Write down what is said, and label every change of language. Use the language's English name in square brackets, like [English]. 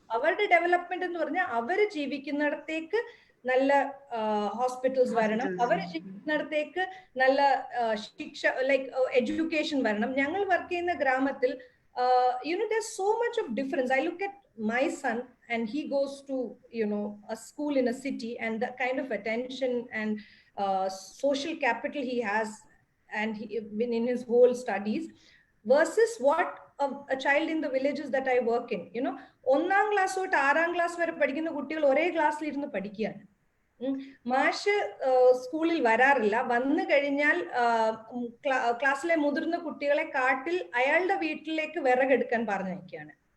[Malayalam] അവരുടെ ഡെവലപ്മെന്റ് എന്ന് പറഞ്ഞാൽ അവര് ജീവിക്കുന്നിടത്തേക്ക് നല്ല ഹോസ്പിറ്റൽസ് വരണം, അവര് ജീവിക്കുന്നിടത്തേക്ക് നല്ല ശിക്ഷ, ലൈക്ക് എഡ്യൂക്കേഷൻ വരണം. ഞങ്ങൾ വർക്ക് ചെയ്യുന്ന ഗ്രാമത്തിൽ [English] there's so much of difference. I look at my son and he goes to a school in a city, and the kind of attention and social capital he has and in his whole studies versus what a child in the villages that I work in. [Malayalam] 1ാം class തൊട്ട് 6ാം class വരെ പഠിക്കുന്ന കുട്ടികൾ ഒരേ ക്ലാസ്സിൽ ഇരുന്ന് പഠിക്കുകയാണ്. മാഷ് സ്കൂളിൽ വരാറില്ല. വന്നു കഴിഞ്ഞാൽ ക്ലാസ്സിലെ മുതിർന്ന കുട്ടികളെ കാട്ടിൽ അയാളുടെ വീട്ടിലേക്ക് വിറകെടുക്കാൻ പറഞ്ഞയക്കുകയാണ്.